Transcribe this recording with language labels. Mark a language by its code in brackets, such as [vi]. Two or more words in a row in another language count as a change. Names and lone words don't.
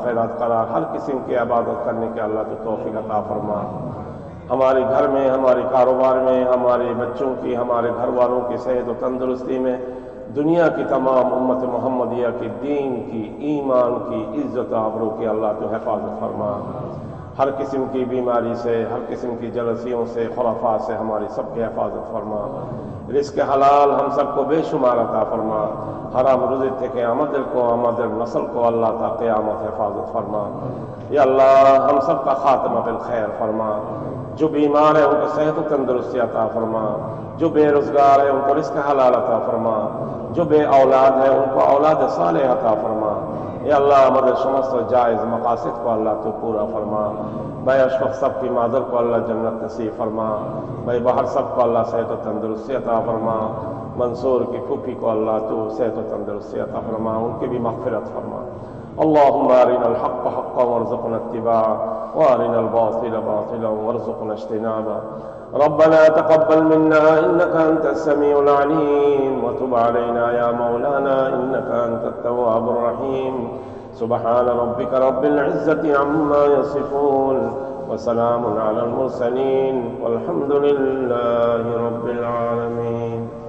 [ur] خیرات کرا ہر قسم کی عبادت کرنے کے اللہ تو توفیق عطا فرما ہمارے گھر میں ہمارے کاروبار میں ہمارے بچوں کی ہمارے گھر والوں کی صحت و تندرستی میں دنیا کی تمام امت محمدیہ کے دین کی ایمان کی عزت آبرو کی اللہ تو حفاظت فرما ہر قسم کی بیماری سے ہر قسم کی جلسیوں سے خرافات سے ہماری سب کی حفاظت فرما رزق حلال ہم سب کو بے شمار عطا فرما حرام روزی [bn] থেকে আমাদের [ur] کو আমাদের نسل کو اللہ تا قیامت حفاظت فرما یا اللہ ہم سب کا خاتمہ بالخیر فرما جو بیمار ہے ان کو صحت و تندرستی عطا فرما جو بے روزگار ہے ان کو رزق حلال عطا فرما جو بے اولاد ہے ان کو اولاد صالح عطا فرما یا اللہ ہمارے سمست جائز مقاصد کو اللہ تو پورا فرما بھائی اشرف سب کی مادر کو اللہ جنت نصیب فرما بھائی باہر سب کو اللہ صحت و تندرستی عطا فرما منصور کی پھوپھی کو اللہ تو صحت و تندرستی عطا فرما ان کی بھی مغفرت فرما [ar] اللهم ارنا الحق حقا وارزقنا اتباعه وارنا الباطل باطلا وارزقنا اجتنابه ربنا تقبل منا انك انت السميع العليم وتب علينا يا مولانا انك انت التواب الرحيم سبحان ربك رب العزة عما يصفون وسلام على المرسلين والحمد لله رب العالمين